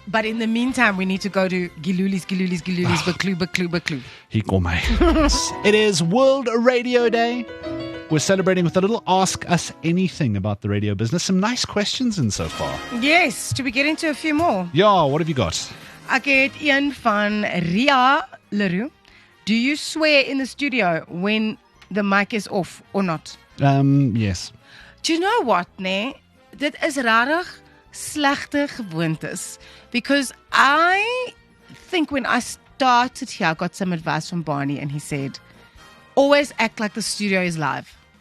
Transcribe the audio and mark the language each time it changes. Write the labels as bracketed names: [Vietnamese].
[English] But in the meantime, we need to go to Giluli's, Baklu. He call me. It is World Radio Day. We're celebrating with a little Ask Us Anything about the radio business. Some nice questions in so far. Yes, do we get into a few more? Yeah, what have you got? [Afrikaans] Ek het een van Ria Leroux. [English] Do you swear in the studio when the mic is off or not? Yes. Do you know what, [Afrikaans] nee? Dit is rarig slegte gewoontes. [English] Because I think when I started here, I got some advice from Barney and he said, always act like the studio is live.